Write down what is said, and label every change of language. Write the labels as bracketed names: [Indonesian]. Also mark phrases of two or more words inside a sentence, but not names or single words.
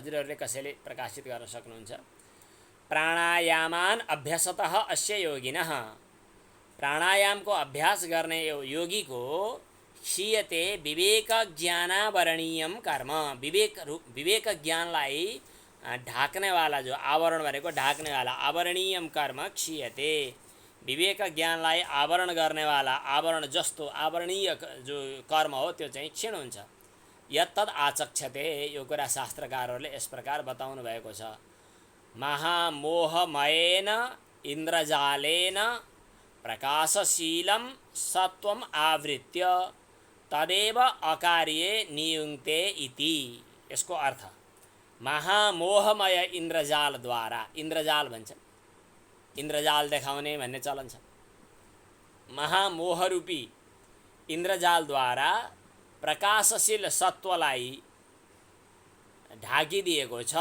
[Nepali] हजुरहरूले कसैले प्रकाशित गर्न सक्नुहुन्छ। [Sanskrit] प्राणायामान अभ्यासतः अस्य योगिनः, [Nepali] प्राणायामको अभ्यास गर्ने यो योगीको [Sanskrit] क्षीयते विवेक ज्ञानावरणीयम कर्म, [Nepali] विवेक ज्ञानलाई ढाक्नेवाला जो आवरण भनेको ढाक्नेवाला [Sanskrit] आवरणीयम कर्म क्षीयते, [Nepali] विवेक ज्ञानलाई आवरण गर्नेवाला आवरण जस्तो आवरणीय जो कर्म हो त्यो चाहिँ क्षीण हुन्छ। [Sanskrit] यत्तद् आचक्षते, [Nepali] यो कुरा शास्त्रकारहरूले यस प्रकार बताउनु भएको छ। [Sanskrit] महामोहमयेन इन्द्रजालेन प्रकाशशीलं सत्वम आवृत्य तदेव अकार्ये नियुङ्क्ते इति। [Nepali] यसको अर्थ महामोहमय इन्द्रजालद्वारा, इन्द्रजाल भन्छन्, इन्द्रजाल देखाउने भन्ने चलन छ। महामोहरूपी इन्द्रजालद्वारा प्रकाशशील सत्वलाई ढाकिदिएको छ।